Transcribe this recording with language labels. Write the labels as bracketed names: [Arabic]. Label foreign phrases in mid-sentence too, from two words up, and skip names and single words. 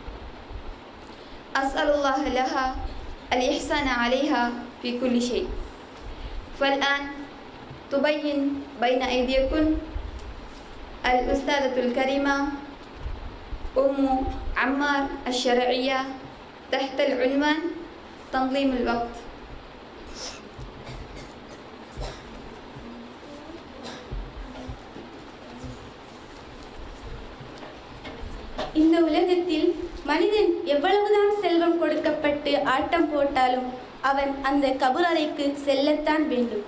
[Arabic] أسأل الله لها الإحسان عليها في كل شيء. فالآن تبين بين أيديكم الأستاذة الكريمة أم عمار الشرعية تحت العنوان تنظيم الوقت. [Tamil] இந்த உலகத்தில் மனிதன் எவ்வளவுதான் செல்வம் கொடுக்கப்பட்டு ஆட்டம் போட்டாலும் அவன் அந்த கபுரறைக்கு செல்லத்தான் வேண்டும்.